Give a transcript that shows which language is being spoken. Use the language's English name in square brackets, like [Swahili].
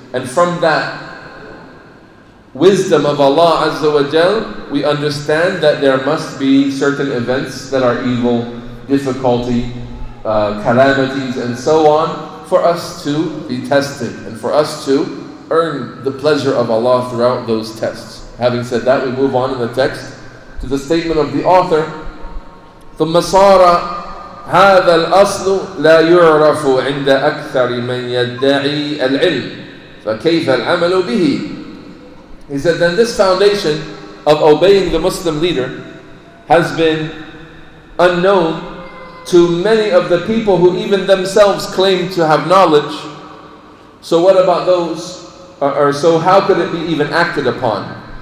[English] And from that wisdom of Allah Azza wa Jal, we understand that there must be certain events that are evil, difficulty, calamities and so on, for us to be tested and for us to earn the pleasure of Allah throughout those tests. Having said that, we move on in the text to the statement of the author. [Arabic] ثم صار هذا الأصل لا يعرف عند أكثر من يدعي العلم فكيف العمل به. [English] He said, then this foundation of obeying the Muslim leader has been unknown to many of the people who even themselves claim to have knowledge. So what about those, or so how could it be even acted upon?